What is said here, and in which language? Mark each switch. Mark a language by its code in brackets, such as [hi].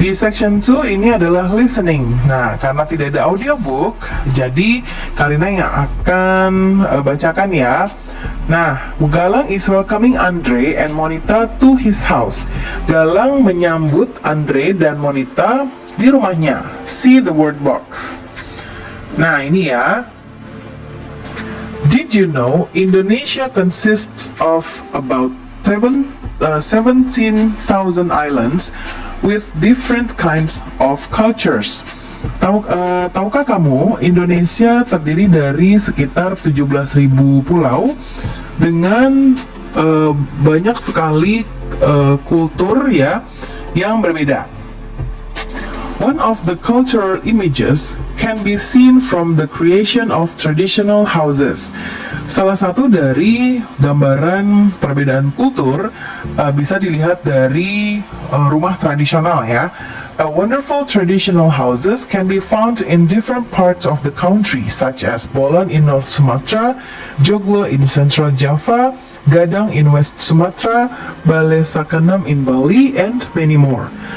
[id] Di section 2 ini adalah listening. Nah, karena tidak ada audiobook, jadi Karina yang akan bacakan ya. [en] Nah, Galang is welcoming Andre and Monita to his house. [id] Galang menyambut Andre dan Monita di rumahnya. [en] See the word box. [id] Nah, ini ya. [en] Did you know Indonesia consists of about 17,000 islands with different kinds of cultures? [id] Tahukah kamu Indonesia terdiri dari sekitar 17.000 pulau dengan banyak sekali kultur ya yang berbeda. [en] One of the cultural images can be seen from the creation of traditional houses. [id] Salah satu dari gambaran perbedaan kultur bisa dilihat dari rumah tradisional ya. [en] Wonderful traditional houses can be found in different parts of the country, such as Bolon in North Sumatra, Joglo in Central Java, Gadang in West Sumatra, Balai Sakenam in Bali, and many more.